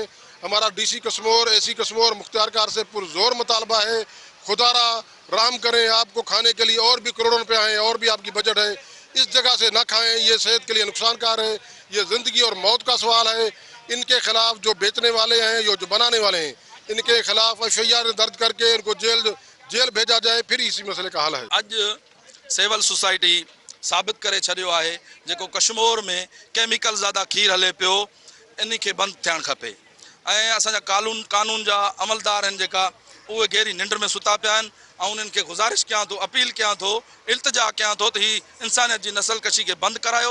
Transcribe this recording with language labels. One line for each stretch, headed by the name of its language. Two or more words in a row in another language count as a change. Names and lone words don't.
Urdu: ہمارا ڈی سی کشمور، اے سی کشمور مختار کار سے پرزور مطالبہ ہے، خدا را رحم کریں، آپ کو کھانے کے لیے اور بھی کروڑوں روپے آئیں اور بھی آپ کی بجٹ ہے، اس جگہ سے نہ کھائیں، یہ صحت کے لیے نقصان کار ہے، یہ زندگی اور موت کا سوال ہے۔ ان کے خلاف جو بیچنے والے ہیں، جو بنانے والے ہیں، ان کے خلاف ایف آئی آر درج کر کے ان کو جیل بھیجا جائے، پھر اسی مسئلے کا حل ہے۔
Sindhi: اج
English: civil society
Sindhi: ثابت کرے چھڈیو ہے जेको कश्मीर में केमिकल ज़्यादा खीर हले पियो, इन खे बंदि थियणु खपे। ऐं असांजा कानून जा अमलदार आहिनि जेका, उहे गहरी निंड में सुता पिया आहिनि। ऐं उन्हनि खे गुज़ारिश कयां थो, अपील कयां थो, इल्तिजा कयां थो त ही इंसानियत जी नस्ल कशी खे बंदि करायो।